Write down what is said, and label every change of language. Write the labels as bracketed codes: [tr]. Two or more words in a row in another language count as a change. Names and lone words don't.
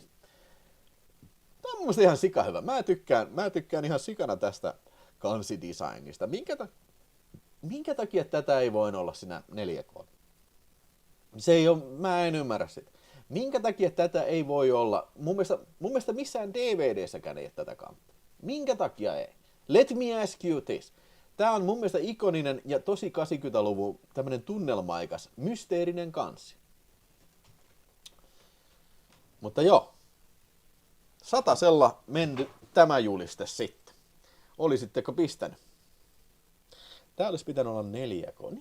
[fi] Tämä on mun mielestä ihan sika hyvä. Mä tykkään ihan sikana tästä kansidesignista. Minkä takia tätä ei voi olla siinä 4K? Se ei ole, mä en ymmärrä sitä. Minkä takia tätä ei voi olla? Mun mielestä missään DVDssäkään ei ole tätä kantta. Minkä takia ei? [en] Let me ask you this. [fi] Tää on mun mielestä ikoninen ja tosi 80-luvun tämmönen tunnelmaikas, mysteerinen kansi. Mutta joo. Satasella mennyt tämä juliste sitten. Olisitteko pistänyt? Tää olisi pitänyt olla 4K.